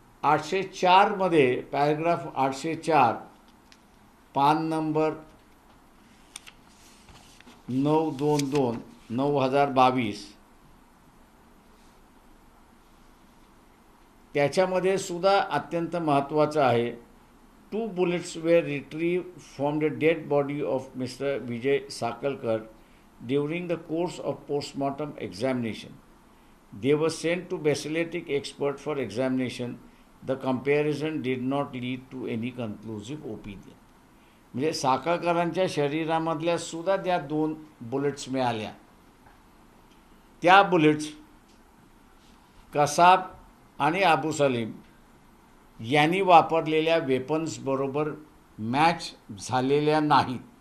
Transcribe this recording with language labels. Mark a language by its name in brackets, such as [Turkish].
[Marathi] 804 मध्ये पॅराग्राफ 804 पान नंबर 922/2022 त्याच्यामध्ये सुद्धा अत्यंत महत्त्वाचं आहे. [English] 2 bullets were retrieved from the dead body of Mr. Vijay Sakalkar during the course of postmortem examination. They were sent to basiletic expert for examination. The comparison did not lead to any conclusive opinion. [Marathi] म्हणजे साखळकरांच्या शरीरामधल्या सुद्धा त्या 2 bullets मिळाल्या. त्या bullets Kasab आणि अबू सलीम यांनी वापरलेल्या weapons बरोबर match झालेल्या नाहीत.